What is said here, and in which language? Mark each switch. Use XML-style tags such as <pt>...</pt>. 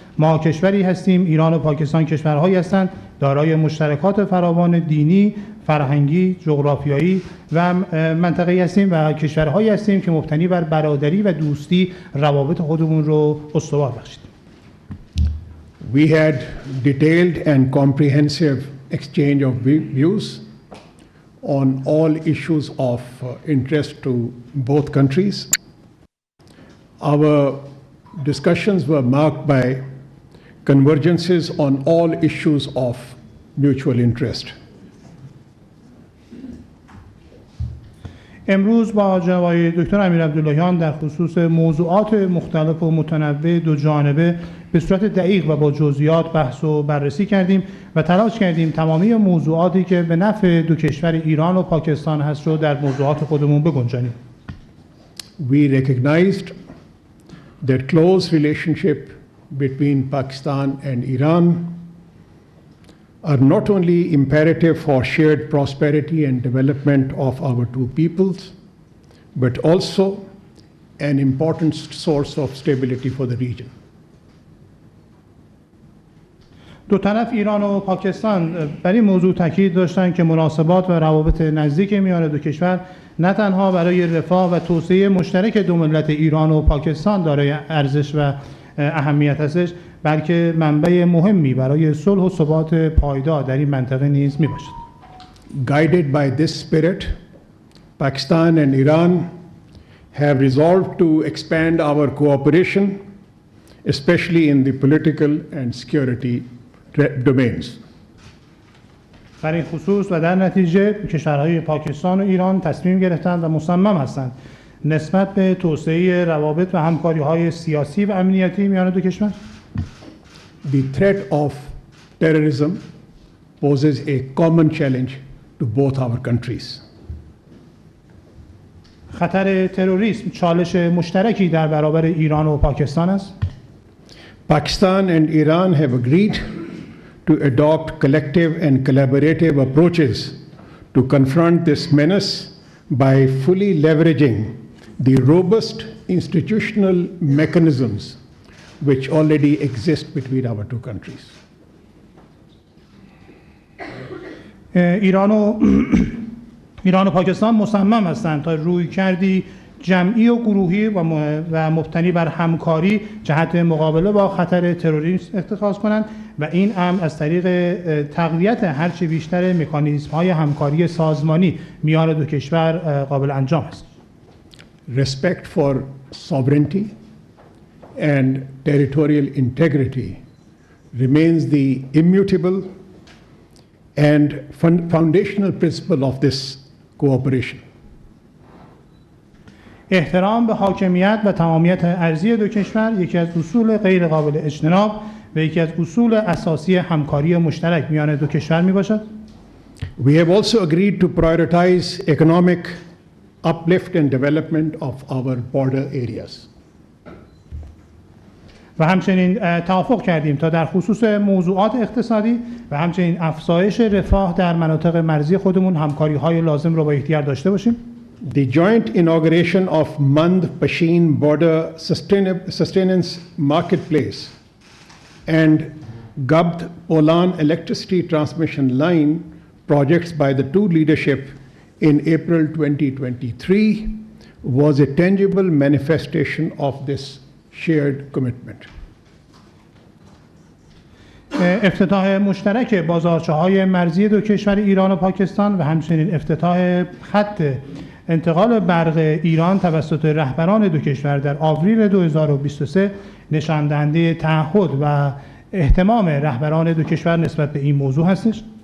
<fa>ما کشوری هستیم، ایران و پاکستان کشورهایی هستند دارای مشترکات فراوان دینی، فرهنگی، جغرافیایی و منطقه‌ای هستیم و کشورهایی هستیم که مبتنی بر برادری و دوستی روابط خودمون رو استوار بخشید.</fa> <en>We had detailed and comprehensive exchange of views on all issues of interest to both countries. Our discussions were marked by convergences on all issues of mutual interest.</en> <fa>امروز با جناب آقای دکتر امیر عبداللهیان در خصوص موضوعات مختلف و متنوع دو جانبه به صورت دقیق و با جزئیات بحث و بررسی کردیم و تلاش کردیم تمامی موضوعاتی که به نفع دو کشور ایران و پاکستان هست رو در موضوعات خودمون بگنجانیم.</fa> <en>We recognized that close relationship between Pakistan and Iran are not only imperative for shared prosperity and development of our two peoples, but also an important source of stability for the region.</en> <fa>دو طرف ایران و پاکستان بر این موضوع تاکید داشتند که مناسبات و روابط نزدیک میان دو کشور نه تنها برای رفاه و توسعه مشترک دو ملت ایران و پاکستان دارای ارزش و اهمیت هستش، بلکه منبع مهمی برای صلح و ثبات پایدار در این منطقه نیز میباشد.</fa> <en>Guided by this spirit, Pakistan and Iran have resolved to expand our cooperation, especially in the political and security domains.</en> <fa>در این خصوص و در نتیجه کشورهای پاکستان و ایران تصمیم گرفتند و مصمم هستند نسبت به توسعه روابط و همکاری‌های سیاسی و امنیتی میان دو کشور.</fa> <en>The threat of terrorism poses a common challenge to both our countries.</en> <fa>خطر تروریسم چالش مشترکی در برابر ایران و پاکستان است.</fa> <en>Pakistan and Iran have agreed to adopt collective and collaborative approaches to confront this menace by fully leveraging the robust institutional mechanisms which already exist between our two countries.</en> <fa>ایران و پاکستان مصمم هستند تا رویکردی جمعی و گروهی و مبتنی بر همکاری جهت مقابله با خطر تروریسم اتخاذ کنند و این امر از طریق تقویت هرچه بیشتر مکانیزم‌های همکاری سازمانی میان دو کشور قابل انجام است.</fa> <en>Respect for sovereignty and territorial integrity remains the immutable and foundational principle of this cooperation.</en> <fa>احترام به حاکمیت و تمامیت ارضی دو کشور یکی از اصول غیر قابل اجتناب و یکی از اصول اساسی همکاری مشترک میان دو کشور می باشد.</fa> <en>We have also agreed to prioritize economic uplift and development of our border areas.</en> <fa>و همچنین توافق کردیم تا در خصوص موضوعات اقتصادی و همچنین افزایش رفاه در مناطق مرزی خودمون همکاری‌های لازم را با یکدیگر داشته باشیم.</fa> <en>The joint inauguration of Mand Pashin Border Sustenance Marketplace and Gabd Olan Electricity Transmission Line projects by the two leadership in April 2023 was a tangible manifestation of this shared commitment.</en> <fa>افتتاح مشترک بازارچه‌های مرزی دو کشور ایران و پاکستان و همچنین افتتاح خط انتقال برق ایران توسط رهبران دو کشور در آوریل 2023 نشان دهنده تعهد و اهتمام رهبران دو کشور نسبت به این موضوع هستش.</fa>